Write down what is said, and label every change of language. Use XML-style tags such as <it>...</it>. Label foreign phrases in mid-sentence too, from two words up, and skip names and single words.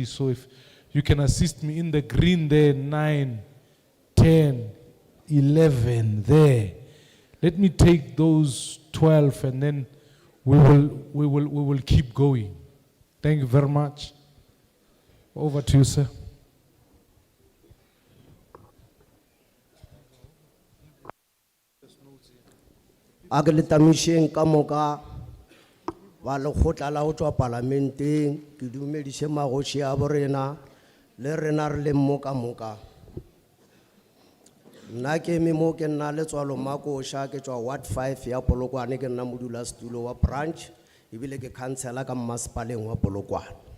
<en>So if you can assist me in the green there, 9, 10, 11 there. Let me take those 12 and then we will keep going. Thank you very much. Over to you, sir.</en> <nso>Agletamishen kamoka walo khotla la ho tswa parlamenteng ke dumedise magoshi a borena le rena re le moka moka nna ke me mo ke nna le tswalo makosha ke tswa ward 5 ya Polokwane ke nna modula setulo wa branch ebile ke councilor ka masipaleng wa Polokwane</nso>